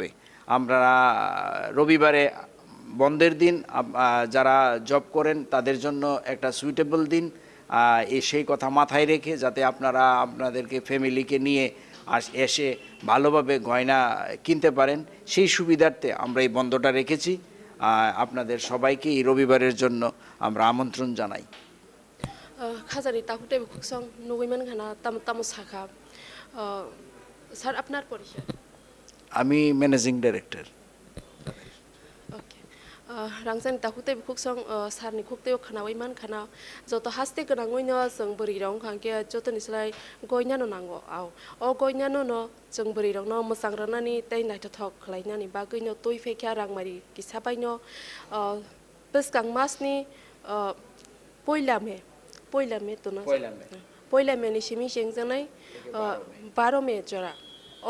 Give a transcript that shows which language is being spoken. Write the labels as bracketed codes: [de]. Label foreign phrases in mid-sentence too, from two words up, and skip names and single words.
[bn] আমরা রবিবারে বন্ধের দিন, যারা জব করেন তাদের জন্য একটা সুইটেবল দিন, সেই কথা মাথায় রেখে যাতে আপনারা আপনাদেরকে ফ্যামিলিকে নিয়ে এসে ভালোভাবে গয়না কিনতে পারেন, সেই সুবিধার্থে আমরা এই বন্ধটা রেখেছি। আপনাদের সবাইকে এই রবিবারের জন্য আমরা আমন্ত্রণ জানাই। [trp] খাজানি তাকুতে খুকসং নগৈমান খানা তামো শাখা [bn] স্যার, আপনার পরিচয়? আমি [en] managing director. Okay. [trp] Rangsan ta khukte khuk song sarni khukte khanawai man khana joto haste ganangoi no jong buri rong khangke joto nislai goina no nango aw o goina no jong buri rong no musang ranani tei naitho thok khlainani bagoi no toi fekya rangmari kisabai no beskang masni poila me to na poila me ni simi jengjanai 12 me jora o